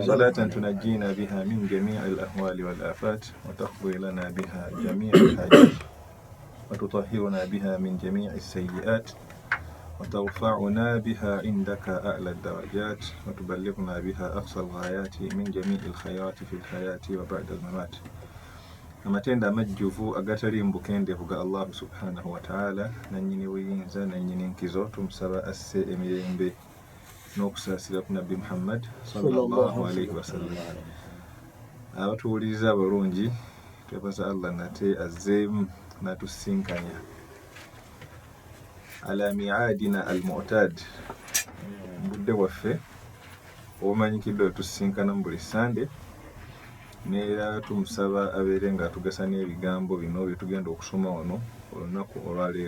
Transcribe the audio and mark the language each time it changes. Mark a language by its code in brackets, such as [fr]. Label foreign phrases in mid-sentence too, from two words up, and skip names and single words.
[ar] صلاة تنجينا بها من جميع الأهوال والآفات وتقضي لنا بها جميع الحاجات وتطهرنا بها من جميع السيئات وترفعنا بها عندك أعلى الدرجات وتبلغنا بها أقصى الغايات من جميع الخيرات في الحياة وبعد الممات. [lg] amatenda amajjuvu agatali mbukendevu ga Allah [ar] سبحانه وتعالى [lg] nannyini buyinza nannyini nkizo tumusaba asse emirembe n'okusaasira ku Nabbi Muhammad [ar] صلى الله عليه وسلم. [lg] Abatuwuliriza abalungi twebaza Allah nate azzeemu n'atusinkanya [ar] على ميعادنا المعتاد, [lg] budde waffe obumanyikiddwa tusinkana mu buli Sande, neera tumusaba abeere nga atugasa n'ebigambo bino bye tugenda okusoma wano olunaku olwaleero.